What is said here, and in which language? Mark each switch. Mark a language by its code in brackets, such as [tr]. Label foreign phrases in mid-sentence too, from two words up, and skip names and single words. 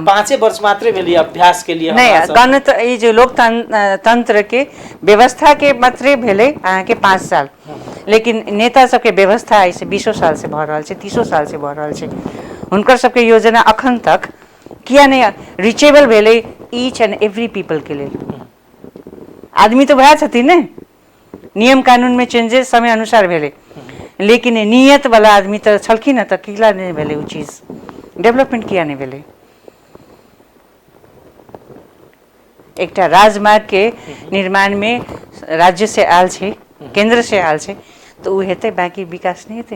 [mai] 5 वर्ष मात्रे भेलै अभ्यास के लिए। नहीं गणतंत्र ई जे लोकतंत्र के व्यवस्था के मात्रे भेलै अहाँके 5 साल, लेकिन नेता सबके व्यवस्था ऐसे 20 साल से भऽ रहल छै, 30 साल से भऽ रहल छै। हुनकर सबके योजना अखन तक किया नहीं रिचेबल भेलै [en] each and every people [mai] के लेल। आदमी तो वएह छथिन ने, नियम कानून में चेंजेस समय अनुसार भेलै, लेकिन नियत वाला आदमी तो छलखिन, तऽ किला नहीं भेलै उ चीज, डेवलपमेंट किया नहीं भेलै। एकटा राजमार्ग के निर्माण में राज्य से आयल छै, केंद्र से आयल छै, तऽ उ हेतै, बाकी विकास नहीं हेतै।